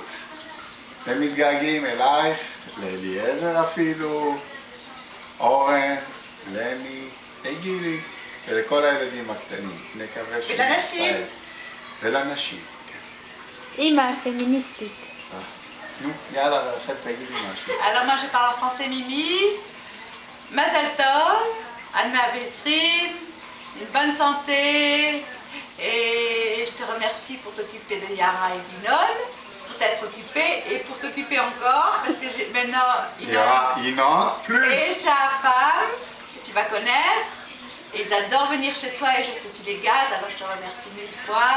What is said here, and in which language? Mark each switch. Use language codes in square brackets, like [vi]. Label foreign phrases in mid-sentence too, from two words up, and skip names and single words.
[he] הם מתגעגעים אלייך, לאליעזר אפילו, אורן, לני, גילי, ולכל הילדים הקטנים. נקווה ש... ולנשים. ולנשים. אמא פמיניסטית. נו, יאללה, רחל תגידי משהו. [fr] Alors moi je parle en français Mimi. [he] מזל טוב, עד 120, [fr] une bonne santé. Et je te remercie pour t'occuper de Yara et Vinon, pour t'être occupée et pour t'occuper encore, parce que j'ai maintenant Inon plus. Et sa femme, que tu vas connaître. Et ils adorent venir chez toi et je sais que tu les gâtes, alors je te remercie 1000 fois.